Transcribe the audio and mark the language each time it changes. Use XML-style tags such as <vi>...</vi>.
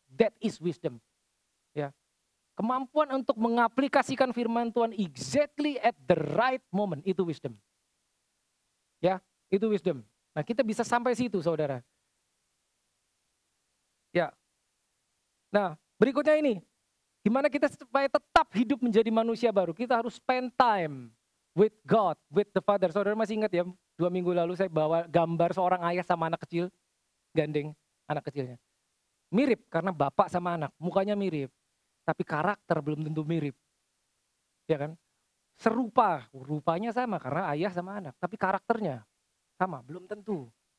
<en>That is wisdom. Ya.</en> <id>Kemampuan untuk mengaplikasikan firman Tuhan</id> <en>exactly at the right moment. Itu wisdom.</en> <id>Ya, itu wisdom. Nah kita bisa sampai situ saudara. Ya. Nah berikutnya ini. Gimana kita supaya tetap hidup menjadi manusia baru? Kita harus</id> <en>spend time with God, with the Father.</en> <id>Saudara masih ingat ya, 2 minggu lalu saya bawa gambar seorang ayah sama anak kecil, gandeng anak kecilnya. Mirip karena bapak sama anak, mukanya mirip. Tapi karakter belum tentu mirip. Ya kan? Serupa, rupanya sama karena ayah sama anak. Tapi karakternya sama, belum tentu.</id>